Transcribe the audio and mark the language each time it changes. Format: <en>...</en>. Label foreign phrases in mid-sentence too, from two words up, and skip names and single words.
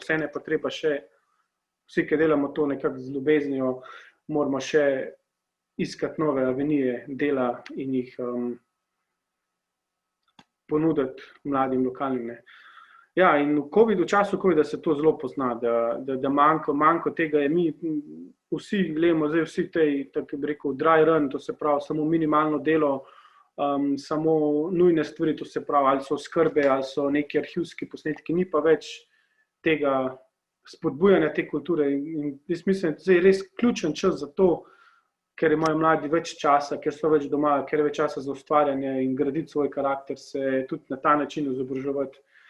<sl>Vse ne pa treba še, vsi, ki delamo to nekako z ljubeznijo, moramo še iskati nove avenije dela in jih ponuditi mladim lokalnim. In v času COVID-a se to zelo pozna, da manjko tega je. Mi vsi gledamo zdaj vsi tej, tako bi rekel,</sl> <en>dry run,</en> <sl>to se pravi samo minimalno delo, samo nujne stvari, to se pravi, ali so skrbe, ali so neki arhivski posnetki, ni pa več tega spodbujanja te kulture. In jaz mislim, da je res ključen čas za to, ker imajo mladi več časa, ker so več doma, ker je več časa za ustvarjanje in graditi svoj karakter, se tudi na ta način izobraževati.</sl>